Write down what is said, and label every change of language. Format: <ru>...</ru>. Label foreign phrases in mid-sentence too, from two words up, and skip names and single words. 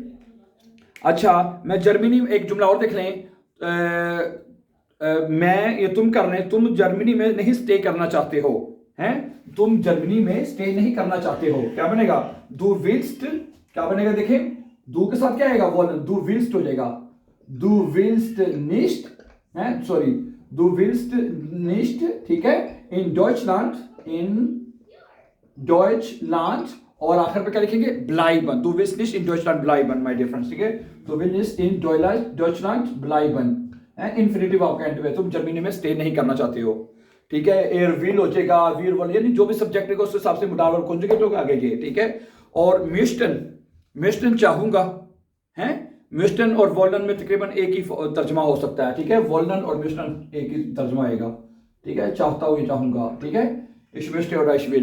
<ur>اچھا، میں جرمنی میں ایک جملہ اور دیکھ لیں، میں یہ تم کر رہے، تم جرمنی میں نہیں سٹے کرنا چاہتے ہو، ہیں، تم جرمنی میں سٹے نہیں کرنا چاہتے ہو، کیا بنے گا,</ur> <de>du willst,</de> <ur>کیا بنے گا، دیکھیں، du کے ساتھ کیا آئے گا، wollen,</ur> <de>du willst</de> <ur>ہو جائے گا,</ur> <de>du willst nicht, sorry, du willst nicht,</de> <ur>ٹھیک ہے,</ur> <de>in Deutschland,</de> <ur>اور آخر پہ کیا لکھیں گے,</ur> <de>bleiben, du willst nicht in Deutschland bleiben,</de> <en>my dear friends,</en> <ur>ٹھیک ہے,</ur> <de>du willst nicht in Deutschland bleiben,</de> <ur>انفینیٹو آپ کا اینڈ میں، تم جرمنی میں سٹے نہیں کرنا چاہتے ہو، ٹھیک ہے,</ur> <de>er will</de> <ur>ہو جائے گا,</ur> <de>wir wollen,</de> <ur>یعنی جو بھی سبجیکٹ ہے اس حساب سے</ur> <en>modal verb</en> <ur>کنجوگیٹ ہوگا آگے یہ، ٹھیک ہے. اور möchten چاہوں گا، ہیں، möchten اور wollen میں تقریباً ایک ہی ترجمہ ہو سکتا ہے، ٹھیک ہے، wollen اور möchten ایک ہی ترجمہ آئے گا، ٹھیک ہے، چاہتا ہوں، یہ چاہوں گا، ٹھیک ہے، ich willst اور ich will.</ur>